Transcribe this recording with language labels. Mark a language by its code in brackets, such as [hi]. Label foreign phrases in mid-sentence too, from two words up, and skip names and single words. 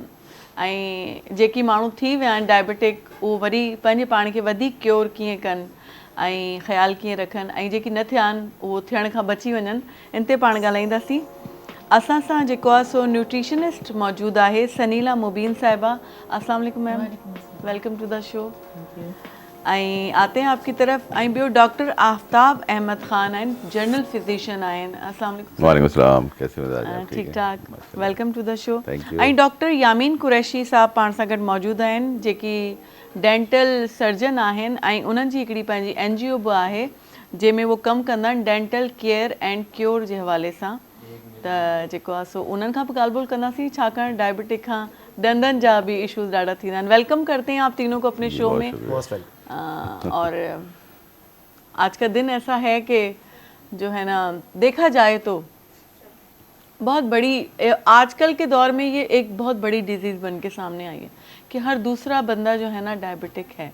[sd] ऐं जेकी माण्हू थी विया आहिनि डायबिटिक, उहो वरी पंहिंजे पाण खे वधीक क्योर कीअं कनि ऐं ख़्यालु कीअं रखनि, ऐं जेकी न थिया आहिनि उहो थियण खां बची वञनि। इन ते पाण ॻाल्हाईंदासीं। असां सां जेको आहे सो न्यूट्रिशनिस्ट मौजूदु आहे सनीला मुबीन साहिबा। [ar] السلام علیکم [en] ma'am, welcome to the show. [sd] आई [ur] آتے ہیں آپ کی طرف [sd] आई बियो डॉक्टर आफ्ताब अहमद खान आइन [en] general physician [sd] आइन [ar] السلام علیکم وعليكم السلام [ur] کیسے مزاج ہیں ٹھیک ٹھاک [en] welcome to the show thank you [sd] आई डॉक्टर यामीन कुरैशी साहब पाण सां गॾु मौजूद आहिनि जेकी [en] dental surgeon [sd] आहिनि ऐं उन्हनि जी हिकिड़ी पंहिंजी NGO बि आहे जंहिंमें वो कमु कंदा आहिनि [en] dental care and cure [sd] जे हवाले सां त जेको आहे सो उन्हनि खां बि ॻाल्हि ॿोल कंदासीं छाकाणि डायबिटिक खां दंदनि जा भी इश्यूज़ ज़्यादा थींदा आहिनि [ur] ویلکم کرتے ہیں آپ تینوں کو اپنے شو میں اور آج کا دن ایسا ہے کہ جو ہے نا دیکھا جائے تو بہت بڑی آج کل کے دور میں یہ ایک بہت بڑی ڈیزیز بن کے سامنے آئی ہے کہ ہر دوسرا بندہ جو ہے نا ڈائیبیٹک ہے